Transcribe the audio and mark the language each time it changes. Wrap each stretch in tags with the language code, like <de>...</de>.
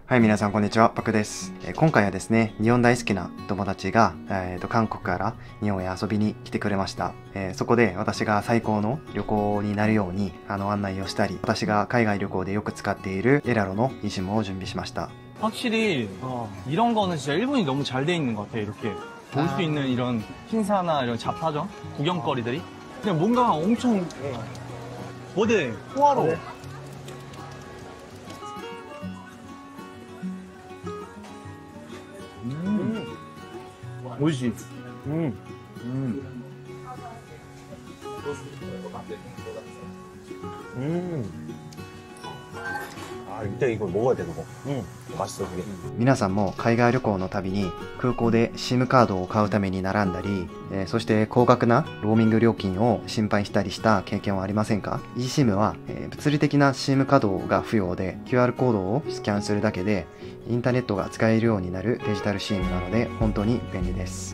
<ja>はい、皆さんこんにちは、パクです。今回はですね、日本大好きな友達が、韓国から日本へ遊びに来てくれました。そこで私が最高の旅行になるように案内をしたり、私が海外旅行でよく使っているエラロの이심を準備しました。</ja> <ko>확실히 이런 거는 진짜 일본이 너무 잘 돼 있는 것 같아. 이렇게 볼 수 있는 이런 행사나 이런 잡화점, 구경거리들이 그냥 뭔가 엄청 뭐대 호화로워. 뭐지? 아, 일단 이걸 먹어야 돼, 그거. 맛있어, 그게.</ko> <ja>皆さんも海外旅行の旅に空港で SIM カードを買うために並んだり、そして高額なローミング料金を心配したりした経験はありませんか？ eSIM は、物理的な SIM カードが不要で QR コードをスキャンするだけでインターネットが使えるようになるデジタル SIM なので本当に便利です。</ja>